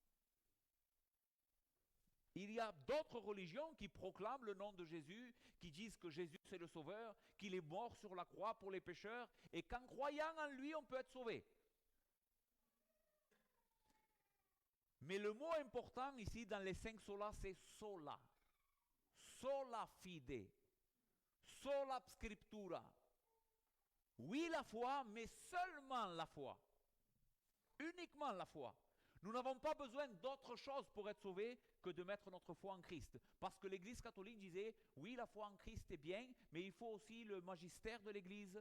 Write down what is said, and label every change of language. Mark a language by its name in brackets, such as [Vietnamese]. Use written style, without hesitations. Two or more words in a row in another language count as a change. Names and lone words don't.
[French] Il y a d'autres religions qui proclament le nom de Jésus, qui disent que Jésus c'est le Sauveur, qu'il est mort sur la croix pour les pécheurs, et qu'en croyant en lui, on peut être sauvé. Mais le mot important ici dans les 5 solas, c'est sola. [Latin] Sola fide, sola scriptura. [French] Oui, la foi, mais seulement la foi. Uniquement la foi. Nous n'avons pas besoin d'autre chose pour être sauvés que de mettre notre foi en Christ. Parce que l'Église catholique disait, oui, la foi en Christ est bien, mais il faut aussi le magistère de l'Église.